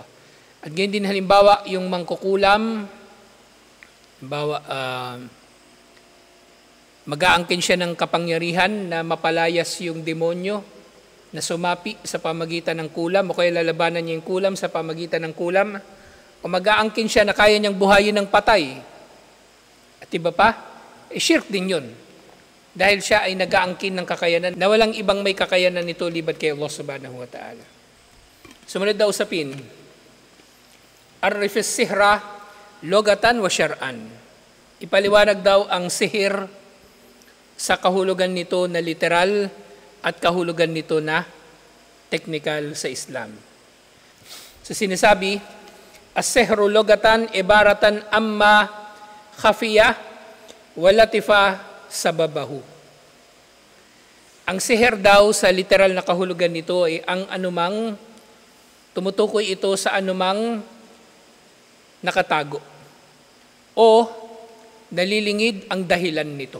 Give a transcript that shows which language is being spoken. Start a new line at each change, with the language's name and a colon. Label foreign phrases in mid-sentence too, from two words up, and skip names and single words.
Filipino: At ganyan din halimbawa, yung mangkukulam, halimbawa, mag-aangkin siya ng kapangyarihan na mapalayas yung demonyo na sumapi sa pamagitan ng kulam, o kaya lalabanan niya yung kulam sa pamagitan ng kulam, o mag-aangkin siya na kaya niyang buhayin ng patay. At iba pa, shirk din yun. Dahil siya ay nag-aangkin ng kakayanan na walang ibang may kakayanan nito libat kay Allah
Arabic: سبحانه وتعالى.
Filipino: Sumunod na usapin,
Arabic: عرف السحر لغة وشرعا.
Filipino: Ipaliwanag daw ang sihir sa kahulugan nito na literal at kahulugan nito na technical sa Islam. So sinasabi,
Arabic: السحر لغة عبارة عما خفي ولطف سببه.
Filipino: Ang sihir daw sa literal na kahulugan nito ay ang anumang, tumutukoy ito sa anumang nakatago o nalilingid ang dahilan nito.